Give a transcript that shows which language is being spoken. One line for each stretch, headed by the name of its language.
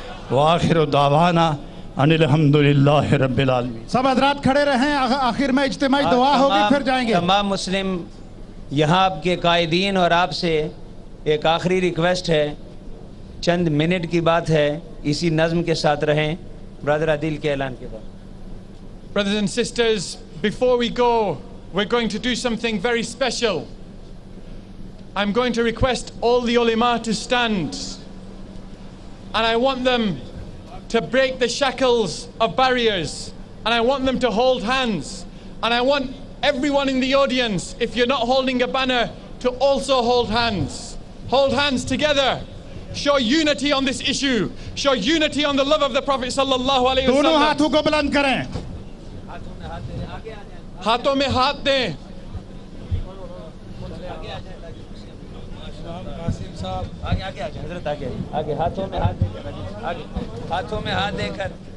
Arabic: وآخر دعوانا ان الحمدللہ رب العالمین.
Urdu: سب حضرات کھڑے رہیں، آخر میں اجتماعی دعا ہوگی، پھر جائیں گے. تمام مسلم یہاں آپ کے قائدین اور آپ سے ایک آخری ریکویسٹ ہے، چند منٹ کی بات ہے، اسی نظم کے ساتھ رہیں. برادر عادل کے اعلان کے بعد.
English: Brothers and sisters, before we go, we're going to do something very special. I'm going to request all the ulama to stand, and I want them to break the shackles of barriers, and I want them to hold hands, and I want everyone in the audience, if you're not holding a banner, to also hold hands. Hold hands together. Show unity on this issue. Show unity on the love of the Prophet sallallahu alaihi wasallam.
Urdu: دونوں ہاتھوں کو بلند کریں. ہاتھوں میں ہاتھ دیں. آگے حضرت آگے ہاتھوں میں ہاتھ دے کر، آگے ہاتھوں میں ہاتھ دے کر.